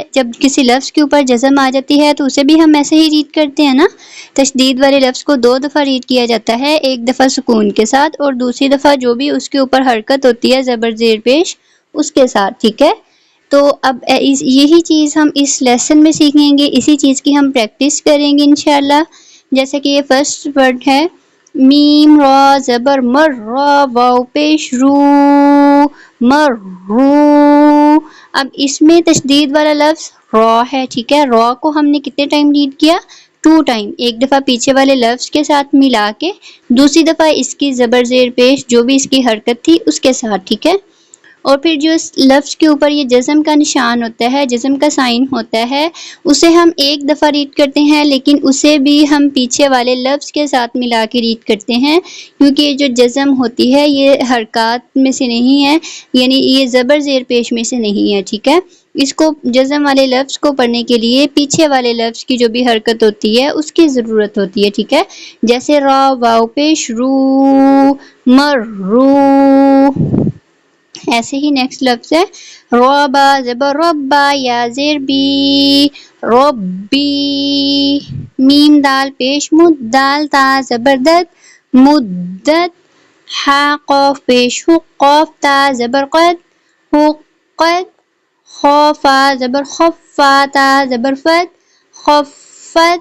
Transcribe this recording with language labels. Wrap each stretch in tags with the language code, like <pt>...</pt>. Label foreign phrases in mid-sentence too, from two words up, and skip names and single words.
<ur>جب کسی لفظ کے اوپر جزم آ جاتی ہے تو اسے بھی ہم ایسے ہی ریڈ کرتے ہیں نا، تشدید والے لفظ کو 2 دفعہ ریڈ کیا جاتا ہے، ایک دفعہ سکون کے ساتھ اور دوسری دفعہ جو بھی اس کے اوپر حرکت ہوتی ہے زبر زیر پیش اس کے ساتھ، ٹھیک ہے۔ تو اب یہی چیز ہم اس لیسن میں سیکھیں گے، اسی چیز کی ہم پریکٹس کریں گے انشاءاللہ۔ جیسے کہ یہ</ur> <en>first word</en> <ur>ہے میم را زبر مر، را واو پیش رو، مر رو۔ اب اس میں تشدید والا لفظ را ہے، ٹھیک ہے۔ را کو ہم نے کتنے ٹائم ریڈ کیا؟ 2 ٹائم، ایک دفعہ پیچھے والے لفظ کے ساتھ ملا کے، دوسری دفعہ اس کی زبر زیر پیش جو بھی اس کی حرکت تھی اس کے ساتھ، ٹھیک ہے۔ اور پھر جو اس لفظ کے اوپر یہ جزم کا نشان ہوتا ہے، جزم کا سائن ہوتا ہے، اسے ہم ایک دفعہ ریڈ کرتے ہیں، لیکن اسے بھی ہم پیچھے والے لفظ کے ساتھ ملا کے ریڈ کرتے ہیں، کیونکہ یہ جو جزم ہوتی ہے یہ حرکات میں سے نہیں ہے، یعنی یہ زبر زیر پیش میں سے نہیں ہے، ٹھیک ہے۔ اس کو جزم والے لفظ کو پڑھنے کے لیے پیچھے والے لفظ کی جو بھی حرکت ہوتی ہے اس کی ضرورت ہوتی ہے، ٹھیک ہے۔ جیسے را واو پیش رو، مر رو۔ ایسے ہی نیکسٹ لفظ ہے ربا زبر ربا، یا زیر بی، ربی۔ میم دال پیش مد، دال تا زبر دد، مدت۔ ہا قاف پیش حق، قاف تا زبر قد، حقت۔ خا فا زبر خف، فا تا زبر فت، خفت۔</ur>